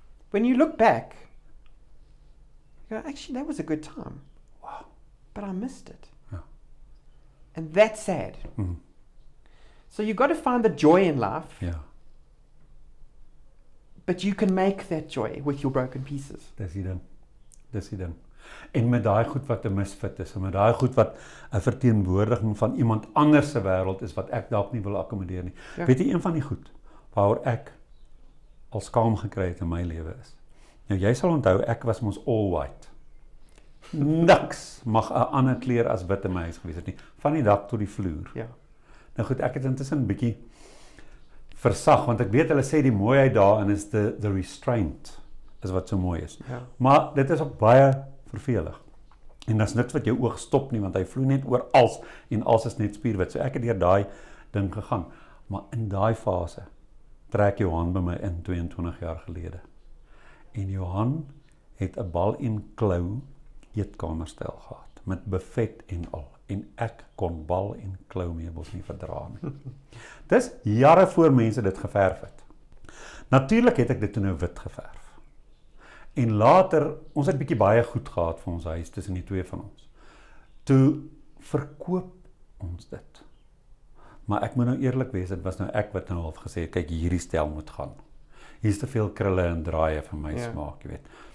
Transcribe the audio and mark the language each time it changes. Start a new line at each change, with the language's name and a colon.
English: When you look back, you go, actually that was a good time. Wow. But I missed it.
Afrikaans: Ja.
English: And that's sad. So you've got to find the joy in life,
Afrikaans: Ja.
English: but you can make that joy with your broken pieces.
Afrikaans: Dis die ding. Dis die ding. En met daai goed wat 'n misfit is, en met daai goed wat 'n verteenwoordiging van iemand anders se wêreld is wat ek dalk nie wil akkommodeer nie. Ja. Weet jy, een van die goed waaroor ek al skaam gekry het in my lewe is. Nou jy sal onthou, ek was mos
English: all white.
Afrikaans: Niks mag 'n ander kleur as wit in my huis gewees het nie, van die dak tot die vloer. Ja. Nou goed, ek het intussen 'n bietjie versag, want ek weet hulle sê die mooiheid daarin is
English: the restraint
Afrikaans: is wat so mooi is. Ja. Maar dit is ook baie vervelig. En daar's niks wat jou oog stop nie, want hy vloei net oor als, en als is net spierwit. So ek het deur daai ding gegaan. Maar in daai fase trek Johan by my in 22 jaar gelede. En Johan het 'n bal en klou eetkamerstyl gehad, met buffet en al. En ek kon bal en klou meubels nie verdra nie. Dis jare voor mense dit geverf het. Natuurlik het ek dit toe nou wit geverf. En later, ons het bietjie baie goed gehad vir ons huis tussen die twee van ons. Toe verkoop ons dit. Maar ek moet nou eerlik wees, dit was nou ek wat nou half gesê het, kyk, hierdie stel moet gaan. Hier's te veel krulle en draaie vir my smaak, jy weet.